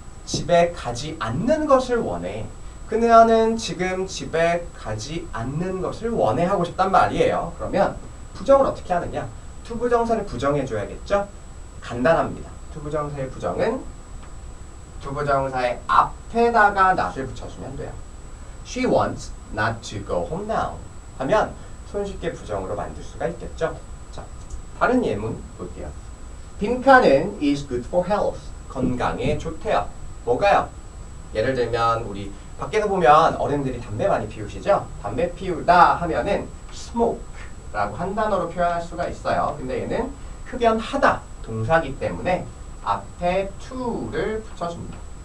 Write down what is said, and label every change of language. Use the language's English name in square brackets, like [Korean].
[Korean] 집에 가지 않는 것을 원해. 그녀는 지금 집에 가지 않는 것을 원해 하고 싶단 말이에요. 그러면 부정을 어떻게 하느냐? 투부정사를 부정해줘야겠죠? 간단합니다. 투부정사의 부정은 투부정사의 앞에다가 not을 붙여주면 돼요. [English] She wants not to go home now [Korean] 하면 손쉽게 부정으로 만들 수가 있겠죠? 자, 다른 예문 볼게요. [English] 빈칸은 is good for health. [Korean] 건강에 좋대요. 뭐가요? 예를 들면 우리 밖에서 보면 어른들이 담배 많이 피우시죠? 담배 피우다 하면은 smoke라고 한 단어로 표현할 수가 있어요. 근데 얘는 흡연하다 동사기 때문에 앞에 to를 붙여줍니다.